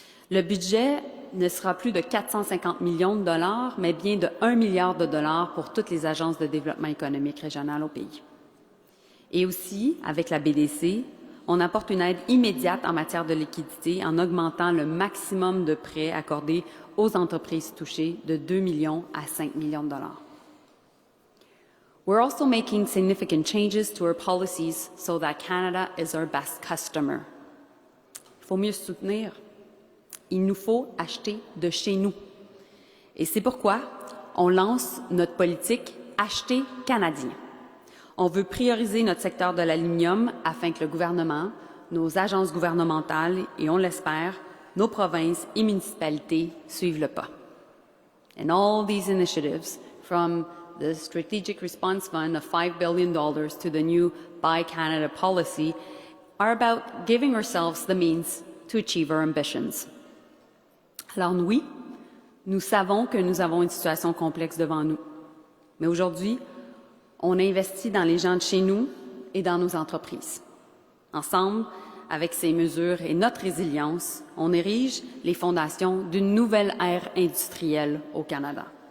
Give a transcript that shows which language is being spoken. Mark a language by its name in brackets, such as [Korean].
[French] Le budget ne sera plus de 450 millions de dollars, mais bien de 1 milliard de dollars pour toutes les agences de développement économique régional au pays. Et aussi, avec la BDC, on apporte une aide immédiate en matière de liquidité en augmentant le maximum de prêts accordés aux entreprises touchées de 2 millions à 5 millions de dollars. [English] We're also making significant changes to our policies so that Canada is our best customer. [French] Il faut mieux soutenir. Il nous faut acheter de chez nous. Et c'est pourquoi on lance notre politique Acheter canadien. On veut prioriser notre secteur de l'aluminium afin que le gouvernement, nos agences gouvernementales et, on l'espère, nos provinces et municipalités suivent le pas. [English] And all these initiatives, from the Strategic Response Fund of $5 billion to the new Buy Canada policy, are about giving ourselves the means to achieve our ambitions. [French] Alors oui, nous savons que nous avons une situation complexe devant nous. Mais aujourd'hui, on investit dans les gens de chez nous et dans nos entreprises. Ensemble, avec ces mesures et notre résilience, on érige les fondations d'une nouvelle ère industrielle au Canada.